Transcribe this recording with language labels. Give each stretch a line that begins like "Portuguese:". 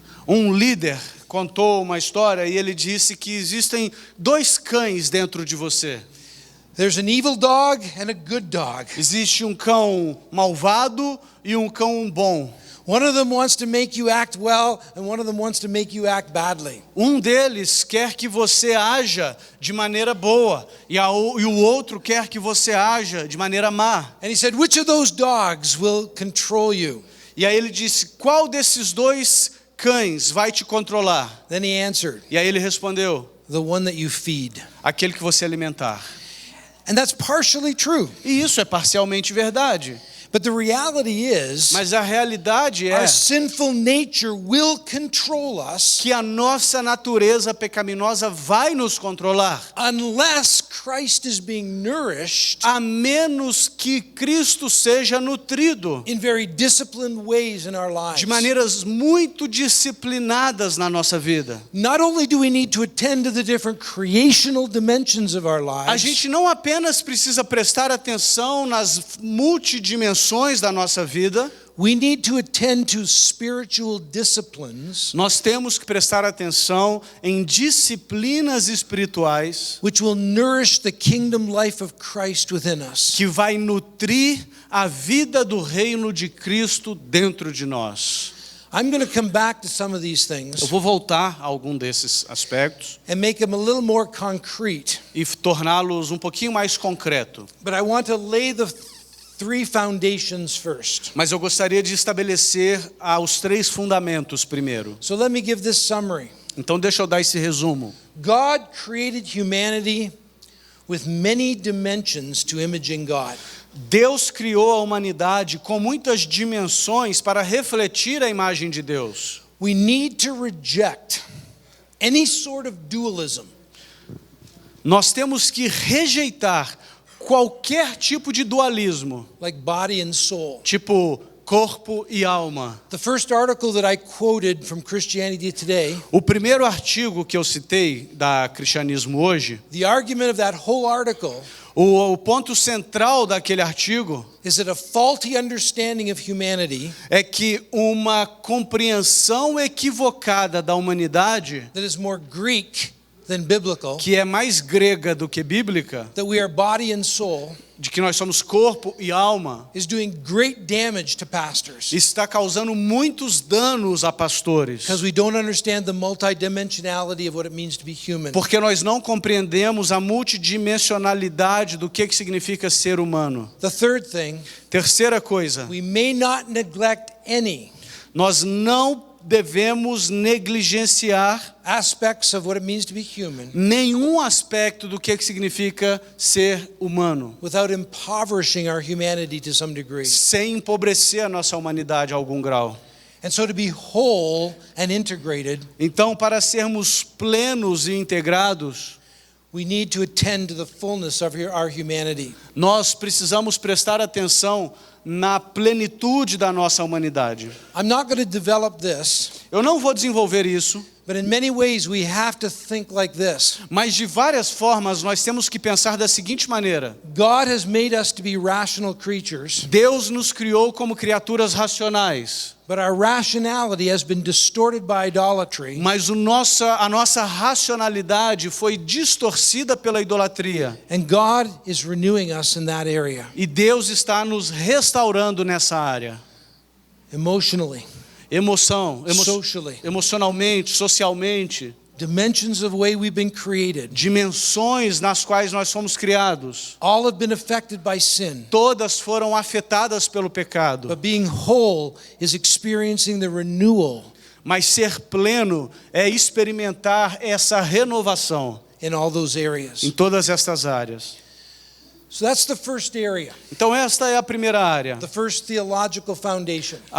Portuguese: Um líder contou uma história e ele disse que existem 2 cães dentro de você.
English: There's an evil dog and a good dog.
Portuguese: Existe um cão malvado e um cão bom.
English: One of them wants to make you act well, and one of them wants to make you act badly.
Portuguese: Um deles quer que você haja de maneira boa e o outro quer que você haja de maneira má.
English: And he said, which of those dogs will control you?
Portuguese: E aí ele disse, qual desses 2 cães vai te controlar?
English: Then he answered,
Portuguese: E aí ele respondeu,
English: the one that you feed.
Portuguese: aquele que você alimentar.
English: And that's partially true.
Portuguese: E isso é parcialmente verdade.
English: But the reality is,
Portuguese: Mas a realidade é
English: our sinful nature will control us
Portuguese: que a nossa natureza pecaminosa vai nos controlar,
English: unless Christ is being nourished
Portuguese: a menos que Cristo seja nutrido
English: in very disciplined ways in our lives.
Portuguese: de maneiras muito disciplinadas na nossa vida.
English: Not only do we need to attend to the different creational dimensions of our
Portuguese: A
English: lives,
Portuguese: gente não apenas precisa prestar atenção nas multidimensões da nossa vida,
English: we need to attend to spiritual disciplines
Portuguese: nós temos que prestar atenção em disciplinas espirituais
English: which will nourish the kingdom life of Christ within us.
Portuguese: que vai nutrir a vida do reino de Cristo dentro de nós.
English: I'm going to come back to some of these
Portuguese: Eu
English: things
Portuguese: vou voltar a algum desses aspectos
English: and make them a little more concrete.
Portuguese: e torná-los um pouquinho mais concreto.
English: But I want to lay the three foundations first.
Portuguese: Mas eu gostaria de estabelecer os 3 fundamentos primeiro.
English: So let me give this summary.
Portuguese: Então deixa eu dar esse resumo.
English: God created humanity with many dimensions to imaging God.
Portuguese: Deus criou a humanidade com muitas dimensões para refletir a imagem de Deus.
English: We need to reject any sort of dualism.
Portuguese: Nós temos que rejeitar qualquer tipo de dualismo,
English: Like body and soul.
Portuguese: tipo corpo e alma.
English: The first article that I quoted from Christianity Today,
Portuguese: O primeiro artigo que eu citei da Cristianismo Hoje,
English: the argument of that whole article
Portuguese: o ponto central daquele artigo
English: is that a faulty understanding of humanity
Portuguese: é que uma compreensão equivocada da humanidade,
English: that is more Greek than biblical,
Portuguese: que é mais grega do que bíblica,
English: that we are body and soul,
Portuguese: de que nós somos corpo e alma,
English: is doing great damage to pastors
Portuguese: está causando muitos danos a pastores.
English: because we don't understand the multidimensionality of what it means to be human.
Portuguese: Porque nós não compreendemos a multidimensionalidade do que significa ser humano.
English: The third thing,
Portuguese: Terceira coisa,
English: we may not neglect any
Portuguese: nós não devemos negligenciar
English: aspects of what it means to be human
Portuguese: nenhum aspecto do que significa ser humano,
English: without impoverishing our humanity to some degree.
Portuguese: sem empobrecer a nossa humanidade a algum grau.
English: And so to be whole and integrated,
Portuguese: Então, para sermos plenos e integrados,
English: we need to attend to the fullness of our humanity.
Portuguese: nós precisamos prestar atenção na plenitude da nossa humanidade.
English: I'm not going to develop this,
Portuguese: Eu não vou desenvolver isso,
English: but in many ways we have to think like this.
Portuguese: mas de várias formas nós temos que pensar da seguinte maneira:
English: God has made us to be rational creatures,
Portuguese: Deus nos criou como criaturas racionais,
English: but our rationality has been distorted by idolatry.
Portuguese: mas a nossa racionalidade foi distorcida pela idolatria.
English: And God is renewing us in that area,
Portuguese: E Deus está nos restaurando nessa área.
English: emotionally, Socially.
Portuguese: Emocionalmente, socialmente,
English: dimensions of the way we've been created.
Portuguese: dimensões nas quais nós fomos criados.
English: All have been affected by sin,
Portuguese: Todas foram afetadas pelo pecado.
English: but being whole is experiencing the renewal
Portuguese: Mas ser pleno é experimentar essa renovação
English: in all those areas.
Portuguese: em todas estas áreas.
English: So that's the first area,
Portuguese: Então esta é a primeira área.
English: the first theological foundation.